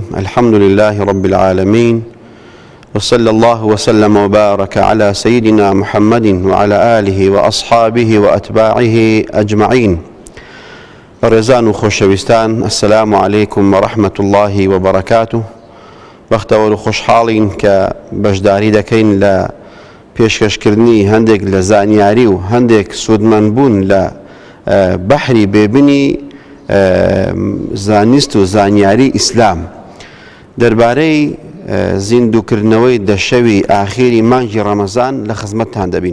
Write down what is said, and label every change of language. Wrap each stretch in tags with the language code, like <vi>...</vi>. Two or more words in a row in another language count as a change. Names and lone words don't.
<ar>الحمد لله رب العالمين، وصلى الله وسلم وبارك على سيدنا محمد وعلى آله وأصحابه وأتباعه أجمعين.</ar> <ckb>رزان خوشوستان،</ckb> <ar>السلام عليكم ورحمة الله وبركاته.</ar> <ckb>بەختەوەر و خۆشحاڵین کە بەشداری دەکەین لە پێشکەشکردنی هەندێک لە زانیاری و هەندێک سوودمەندبوون لە بەحری بێبنی زانست و زانیاری ئیسلام دەربارەی زیندووکردنەوەی دەشەوی ئاخیری مانگی ڕەمەزان لە خزمەتتان دەبین.</ckb>